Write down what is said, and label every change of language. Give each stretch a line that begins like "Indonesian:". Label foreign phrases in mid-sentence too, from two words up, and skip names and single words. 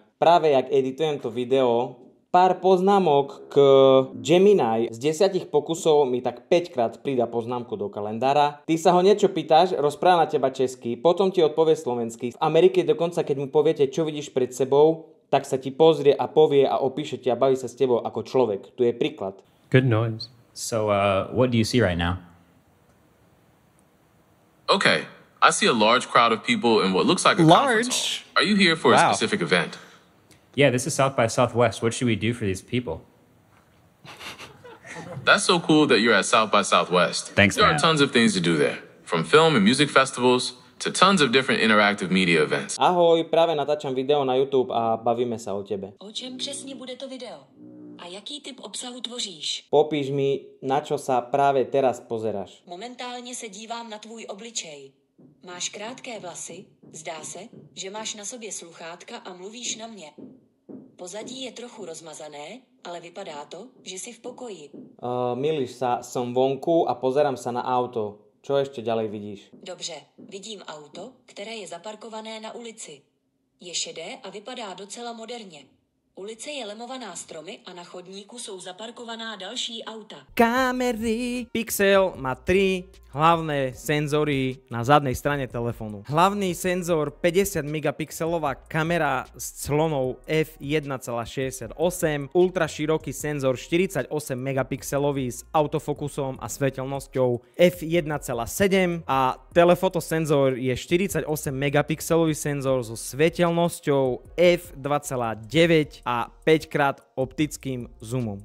Slovak: Práve jak editujem to video, pár poznámok k Gemini. Z 10 pokusov mi tak 5 krát pridá poznámku do kalendára. Ty sa ho niečo pýtaš, rozpráva na teba česky, potom ti odpovie slovensky. V Amerike dokonca, keď mu poviete, čo vidíš pred sebou, tak sa ti pozrie a povie a opíše ti a baví sa s tebou ako človek. Tu je príklad.
English: Good noise. So, what do you see right now? Okay, I see a large crowd of people in what looks like a conference hall. Are you here for a specific event? Yeah, this is South by Southwest. What should we do for these people? That's so cool that you're at South by Southwest. Thanks, There man. are tons of things to do there, from film and music festivals to tons of different interactive media events.
Slovak: Ahoj, práve natáčam video na YouTube a bavíme sa o tebe.
Czech: O čem přesně bude to video? A jaký typ obsahu tvoříš?
Slovak: Popíš mi, na čo sa práve teraz pozeráš.
Czech: Momentálně se dívám na tvůj obličej. Máš krátké vlasy, zdá se, že máš na sobě sluchátka a mluvíš na mě. Pozadí je trochu rozmazané, ale vypadá to, že jsi v pokoji.
Slovak: Milíš sa, som vonku a pozerám sa na auto. Čo ešte ďalej vidíš?
Czech: Dobře, vidím auto, které je zaparkované na ulici. Je šedé a vypadá docela moderně. Ulice je lemovaná stromy a na chodníku jsou zaparkovaná další auta.
Slovak: Kamery. Pixel má 3 hlavné senzory na zadnej strane telefónu. Hlavný senzor 50 megapixelová kamera s clonou f1.68, ultra široký senzor 48 megapixelový s autofokusom a svetelnosťou f1.7 a telefotosenzor je 48 megapixelový senzor so svetelnosťou f2.9 a 5x optickým zoomom.